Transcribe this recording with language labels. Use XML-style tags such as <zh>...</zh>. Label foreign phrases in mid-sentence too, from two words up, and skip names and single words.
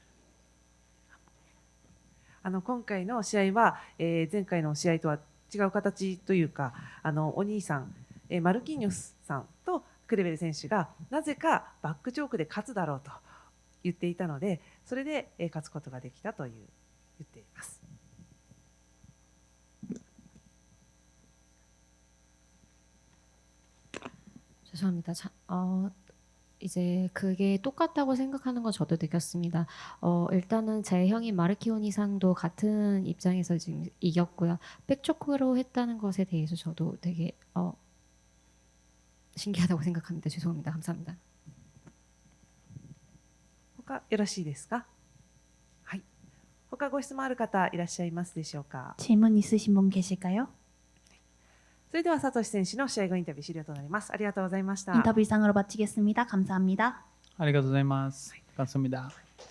<ja>今回の試合は、前回の試合とは違う形というか、お兄さん、マルキーニョスさんとクレベル選手がなぜかバックチョークで勝つだろうと言っていたので、それで勝つことができたと言っています。</ja> <ko>죄송합니다. 이제 그게 똑같다고 생각하는 건 저도 느꼈습니다. 일단은 제 형인 마르키오니 상도 같은 입장에서 지금 이겼고요. 백초크로 했다는 것에 대해서 저도 되게 신기하다고 생각합니다. 죄송합니다. 감사합니다.</ko> <ja>他よろしいですか？はい。他ご質問ある方いらっしゃいますでしょうか？</ja> <ko>질문 있으신 분 계실까요?</ko> <ja>それではサトシ選手の試合後インタビュー終了となります。ありがとうございました。</ja> <ko>인터뷰 이상으로 마치겠습니다. 감사합니다.</ko> <ja>ありがとうございます。감사합니다。</ja>